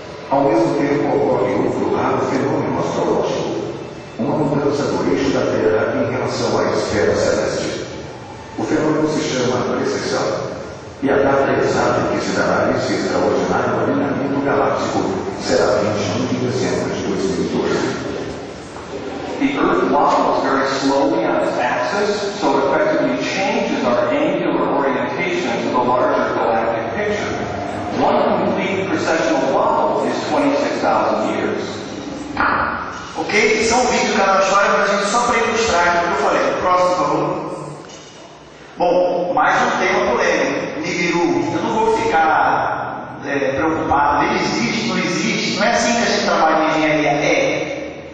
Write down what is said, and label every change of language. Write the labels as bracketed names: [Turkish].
[Portuguese] Ao mesmo tempo ocorre outro raro fenômeno astrológico, uma mudança do eixo da Terra em relação à esfera celeste. O fenômeno se chama precessão, e a data exata em que se dará esse extraordinário alinhamento galáctico será 21 de dezembro de 2012. [English] The Earth wobbles very slowly on its axis, so it effectively changes our angular orientation to the larger galactic picture. One complete precessional wobble is 26,000 years. [Portuguese] Ok? Isso é um vídeo do canal História, mas a gente só para ilustrar o que eu falei. Próximo, por favor. Bom, mais um tema polêmico. Nibiru. Eu não vou ficar preocupado. Ele existe, não existe. Não é assim que a gente trabalha em engenharia. É.